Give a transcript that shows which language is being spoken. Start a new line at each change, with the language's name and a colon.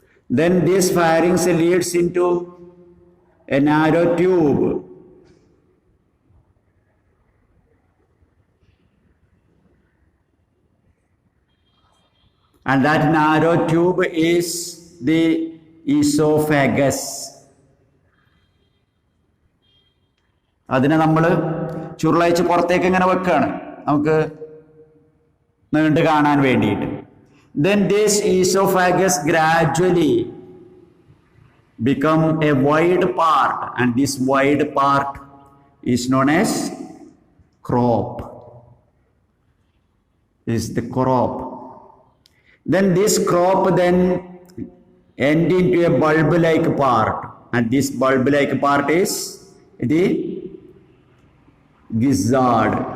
English: Then this pharynx leads into a narrow tube, and that narrow tube is the esophagus.
Malayalam: അതിനെ നമ്മൾ ചുരുളയച്ച് പുറത്തേക്ക് ഇങ്ങനെ വെക്കുകയാണ്. നമുക്ക് നീണ്ടു കാണാൻ വേണ്ടിയിട്ട്.
English: Then this esophagus gradually become a wide part, and this wide part is known as crop. Is the crop. Then this crop then end into a bulb-like part, and this bulb-like part is the gizzard.